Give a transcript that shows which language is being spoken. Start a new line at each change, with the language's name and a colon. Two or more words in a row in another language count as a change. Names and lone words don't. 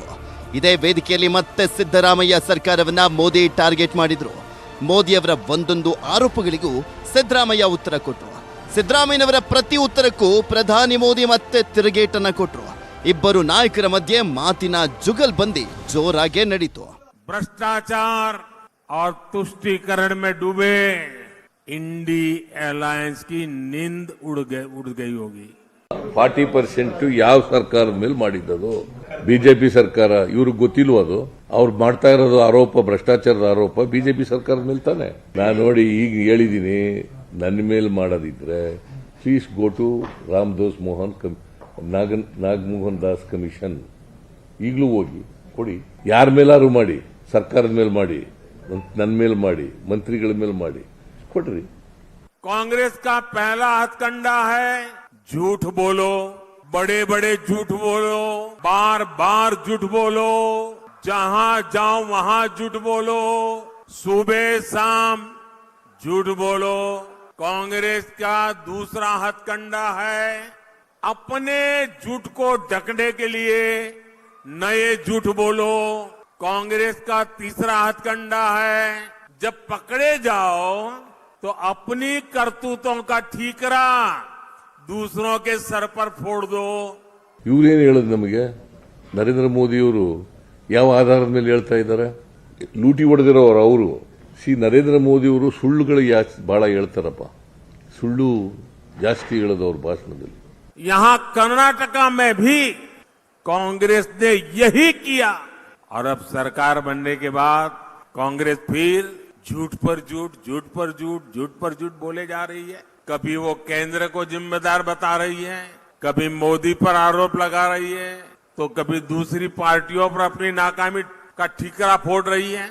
Kannada: ಇದೇ ವೇದಿಕೆಯಲ್ಲಿ ಮತ್ತೆ ಸಿದ್ದರಾಮಯ್ಯ ಸರ್ಕಾರವನ್ನ ಮೋದಿ ಟಾರ್ಗೆಟ್ ಮಾಡಿದ್ರು. ಮೋದಿಯವರ ಒಂದೊಂದು ಆರೋಪಗಳಿಗೂ ಸಿದ್ದರಾಮಯ್ಯ ಉತ್ತರ ಕೊಟ್ಟರು. ಸಿದ್ದರಾಮಯ್ಯನವರ ಪ್ರತಿ ಉತ್ತರಕ್ಕೂ ಪ್ರಧಾನಿ ಮೋದಿ ಮತ್ತೆ ತಿರುಗೇಟನ್ನ ಕೊಟ್ಟರು. ಇಬ್ಬರು ನಾಯಕರ ಮಧ್ಯೆ ಮಾತಿನ ಜುಗಲ್ಬಂದಿ ಜೋರಾಗೆ ನಡೀತು.
Hindi: भ्रष्टाचार और तुष्टीकरण में डूबे इंडी एलायंस की नींद उड़ गई होगी.
Kannada: 40% ಯಾವ ಸರ್ಕಾರದ ಮೇಲೆ ಮಾಡಿದ್ದದು? ಬಿಜೆಪಿ ಸರ್ಕಾರ. ಇವ್ರಿಗೆ ಗೊತ್ತಿಲ್ವ ಅದು? ಅವ್ರು ಮಾಡ್ತಾ ಇರೋದು ಆರೋಪ, ಭ್ರಷ್ಟಾಚಾರದ ಆರೋಪ ಬಿಜೆಪಿ ಸರ್ಕಾರದ ಮೇಲೆ ತಾನೆ. ನಾನು ನೋಡಿ ಈಗ ಹೇಳಿದ್ದೀನಿ, ನನ್ನ ಮೇಲೆ ಮಾಡೋದಿದ್ರೆ
English: please go to
Kannada: ನಾಗಮೋಹನ್ ದಾಸ್ ಕಮಿಷನ್. ಈಗಲೂ ಹೋಗಿ ಕೊಡಿ, ಯಾರ ಮೇಲಾರು ಮಾಡಿ, ಸರ್ಕಾರದ ಮೇಲೆ ಮಾಡಿ, ನನ್ನ ಮೇಲೆ ಮಾಡಿ, ಮಂತ್ರಿಗಳ ಮೇಲೆ ಮಾಡಿ, ಕೊಡ್ರಿ.
Hindi: कांग्रेस का पहला हथकंडा है झूठ बोलो, बड़े बड़े झूठ बोलो, बार बार झूठ बोलो, जहां जाओ वहां झूठ बोलो, सुबह शाम झूठ बोलो. कांग्रेस का दूसरा हथकंडा है अपने झूठ को ढकने के लिए नए झूठ बोलो. कांग्रेस का तीसरा हथकंडा है जब पकड़े जाओ तो अपनी करतूतों का ठीकरा दूसरों के सर पर फोड़ दो.
Kannada: ಇವ್ರೇನು ಹೇಳೋದು ನಮಗೆ? ನರೇಂದ್ರ ಮೋದಿಯವರು ಯಾವ ಆಧಾರದ ಮೇಲೆ ಹೇಳ್ತಾ ಇದ್ದಾರೆ? ಲೂಟಿ ಹೊಡೆದಿರೋರು ಅವರು. ನರೇಂದ್ರ ಮೋದಿಯವರು ಸುಳ್ಳುಗಳು ಬಹಳ ಹೇಳ್ತಾರಪ್ಪ, ಸುಳ್ಳು ಜಾಸ್ತಿ ಹೇಳೋದು ಅವ್ರ ಭಾಷಣದಲ್ಲಿ.
Hindi: यहाँ कर्नाटका में भी कांग्रेस ने यही किया और अब सरकार बनने के बाद कांग्रेस फिर झूठ पर झूठ, झूठ पर झूठ, झूठ पर झूठ बोले जा रही है. कभी वो केंद्र को जिम्मेदार बता रही है, कभी मोदी पर आरोप लगा रही है, तो कभी दूसरी पार्टियों पर अपनी नाकामी का ठीकरा फोड़ रही है.